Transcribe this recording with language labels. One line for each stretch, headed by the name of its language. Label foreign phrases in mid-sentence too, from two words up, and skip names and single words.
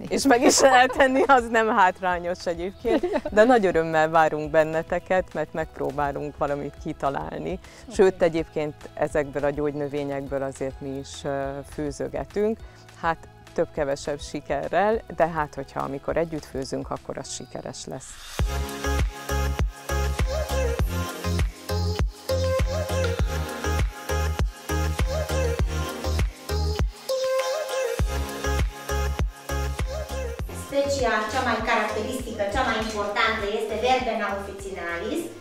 Hungarian: És meg is lehet enni, az nem hátrányos egyébként, de nagy örömmel várunk benneteket, mert megpróbálunk valamit kitalálni. Sőt, egyébként ezekből a gyógynövényekből azért mi is főzögetünk. Hát több-kevesebb sikerrel, de hát hogyha amikor együtt főzünk, akkor az sikeres lesz.
Romanian: Specia cea mai caracteristică, cea mai importantă este Verbena officinalis.